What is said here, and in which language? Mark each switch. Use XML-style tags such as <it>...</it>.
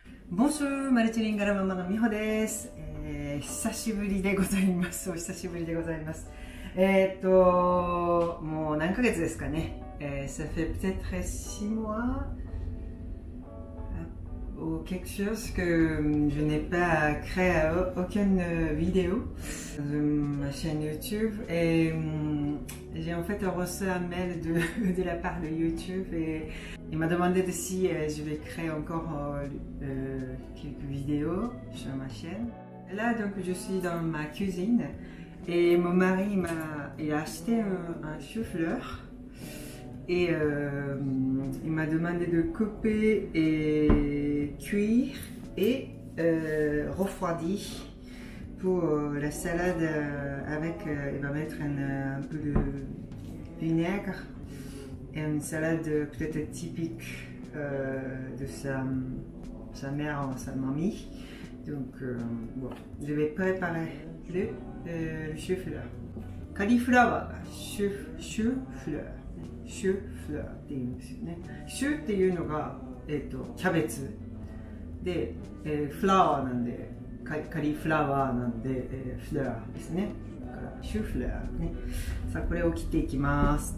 <ja>Bonjour、マルチリンガラママのみほです。久しぶりでございます。お久しぶりでございます。もう何ヶ月ですかね。</ja> <fr>ça fait peut-être 6 mois ou quelque chose que je n'ai pas créé aucune vidéo sur ma chaîne YouTube et j'ai en fait reçu un mail de la part de YouTube et il m'a demandé de si je vais créer encore quelques vidéos sur ma chaîne. Là donc je suis dans ma cuisine et mon mari il a acheté un chou-fleur. Et il m'a demandé de couper et cuire et refroidir pour la salade avec, il va mettre un peu de vinaigre et une salade peut-être typique de sa mère ou sa mamie. Donc bon, je vais préparer le chou-fleur. Cauliflower, chou-fleur.</fr> <ja>シュフラーっていうんですよね。シュっていうのが、キャベツで、フラワーなんでカリフラワーなんで、フラーですね。だからシュフラーね。さあこれを切っていきます。</ja>